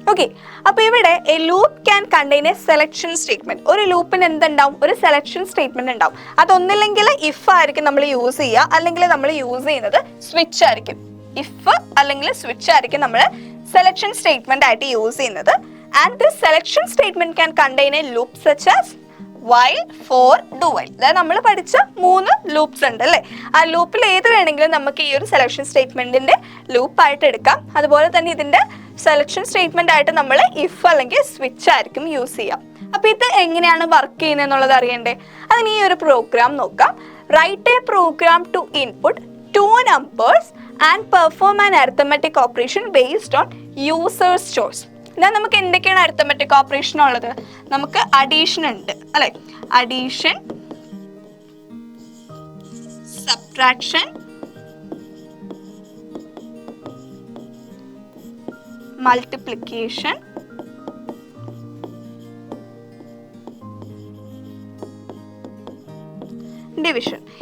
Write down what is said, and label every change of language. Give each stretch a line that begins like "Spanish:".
English: okay,
Malayalam: അപ്പോൾ ഇവിടെ
English: A loop can contain a selection statement.
Malayalam: ഒരു ലൂപ്പിന് എന്തുണ്ടാവും? ഒരു സെലക്ഷൻ സ്റ്റേറ്റ്മെന്റ് ഉണ്ടാവും. അതൊന്നില്ലെങ്കിൽ ഇഫ് ആയിരിക്കും നമ്മൾ യൂസ് ചെയ്യുക, അല്ലെങ്കിൽ നമ്മൾ യൂസ് ചെയ്യുന്നത് സ്വിച്ച് ആയിരിക്കും. ഇഫ് അല്ലെങ്കിൽ സ്വിച്ച് ആയിരിക്കും നമ്മൾ സെലക്ഷൻ സ്റ്റേറ്റ്മെന്റ് ആയിട്ട് യൂസ് ചെയ്യുന്നത്.
English: And this selection statement can contain a loop such as while, for, do while.
Malayalam: അതായത് നമ്മൾ പഠിച്ച 3 ലൂപ്സ് ഉണ്ട് അല്ലേ. ആ ലൂപ്പിൽ ഏത് വേണമെങ്കിലും നമുക്ക് ഈ ഒരു സെലക്ഷൻ സ്റ്റേറ്റ്മെന്റിന്റെ ലൂപ്പായിട്ട് എടുക്കാം. അതുപോലെ തന്നെ ഇതിന്റെ സെലക്ഷൻ സ്റ്റേറ്റ്മെന്റ് ആയിട്ട് നമ്മൾ ഇഫ് അല്ലെങ്കിൽ സ്വിച്ച് ആയിരിക്കും യൂസ് ചെയ്യാം. അപ്പൊ ഇത് എങ്ങനെയാണ് വർക്ക് ചെയ്യുന്നത് എന്നുള്ളത് അറിയണ്ടേ? അതിന് ഈ ഒരു പ്രോഗ്രാം നോക്കാം.
English: Write a program to input 2 numbers and perform an arithmetic operation based on user's choice.
Malayalam: എന്നാൽ നമുക്ക് എന്തൊക്കെയാണ് അരിത്തമെറ്റിക് ഓപ്പറേഷൻ ഉള്ളത്? നമുക്ക് അഡീഷൻ ഉണ്ട് അല്ലെ, അഡീഷൻ, സബ്ട്രാക്ഷൻ, മൾട്ടിപ്ലിക്കേഷൻ, ഡിവിഷൻ.